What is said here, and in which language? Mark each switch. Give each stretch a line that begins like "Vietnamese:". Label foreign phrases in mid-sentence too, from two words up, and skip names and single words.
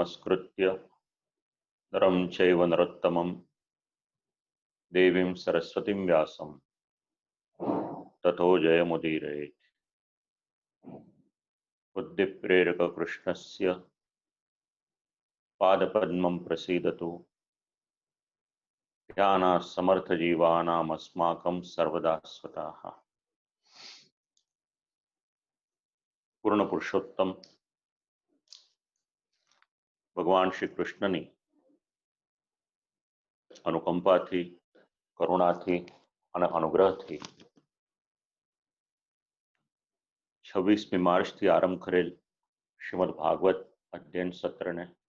Sanskrit: नमस्कृत्य नरं चैव नरोत्तमं देवीं सरस्वतीं व्यासं ततो जयमुदीरयेत्। बुद्धिप्रेरककृष्णस्य पादपद्मं प्रसीदतु ध्यानासमर्थजीवानामस्माकं सर्वदा स्वतः।
Gujarati: પૂર્ણ પુરુષોત્તમ ભગવાન શ્રી કૃષ્ણની અનુકંપાથી, કરુણાથી અને અનુગ્રહથી 26મી માર્ચથી આરંભ કરેલ શ્રીમદ ભાગવત અધ્યયન સત્રને